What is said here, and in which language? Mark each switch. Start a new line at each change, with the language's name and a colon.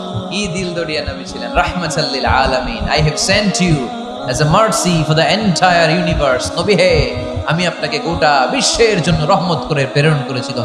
Bangla: কি দিল দরিয়া নবী ছিলেন,
Arabic: রাহমাতাল লিল আলামিন।
English: I have sent you as a mercy for the entire universe.
Bangla: নবী হে, আমি আপনাকে গোটা বিশ্বের জন্য রহমত করে প্রেরণ করেছি।